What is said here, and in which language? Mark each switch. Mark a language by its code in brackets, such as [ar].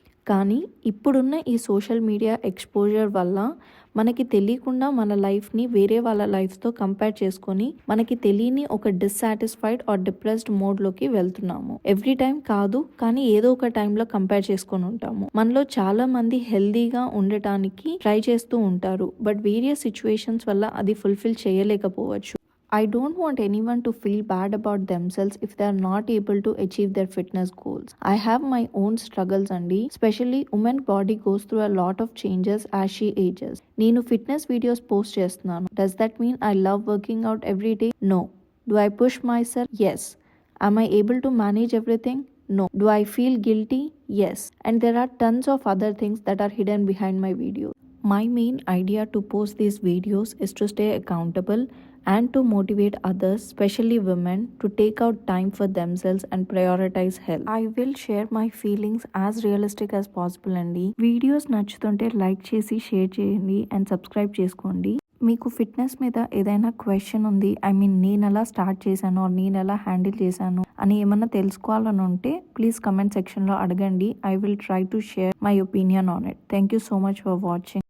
[te] కానీ ఇప్పుడున్న ఈ సోషల్ మీడియా ఎక్స్‌పోజర్ వల్ల మనకి తెలియకుండా మన లైఫ్‌ని వేరే వాళ్ళ లైఫ్‌తో కంపేర్ చేసుకొని మనకి తెలియని ఒక డిస్సాటిస్ఫైడ్ ఆర్ డిప్రెస్డ్ మోడ్‌లోకి వెళ్తున్నాము. ఎవ్రీ టైం కాదు, కానీ ఏదో ఒక టైంలో కంపేర్ చేసుకొని ఉంటాము. మనలో చాలా మంది హెల్తీగా ఉండటానికి ట్రై చేస్తూ ఉంటారు. బట్ వేరియస్ సిచ్యువేషన్స్ వల్ల అది ఫుల్‌ఫిల్ చేయలేకపోవచ్చు. [en] I don't want anyone to feel bad about themselves if they are not able to achieve their fitness goals. I have my own struggles andi, especially women body goes through a lot of changes as she ages. [te] Neenu fitness videos post chestunnanu. [en] Does that mean I love working out every day? No. Do I push myself? Yes. Am I able to manage everything? No. Do I feel guilty? Yes. And there are tons of other things that are hidden behind my videos. My main idea to post these videos is to stay accountable and to motivate others, especially women, to take out time for themselves and prioritize health. I will share my feelings as realistic as possible అండి. [te] Videos నచ్చుతుంటే like చేసి share చేయండి and subscribe చేసుకోండి. మీకు fitness మీద ఏదైనా question ఉంది, నేను ఎలా స్టార్ట్ చేశాను నేను ఎలా హ్యాండిల్ చేశాను అని ఏమన్నా తెలుసుకోవాలని ఉంటే ప్లీజ్ కమెంట్ సెక్షన్లో అడగండి. [en] I will try to share my opinion on it. Thank you so much for watching.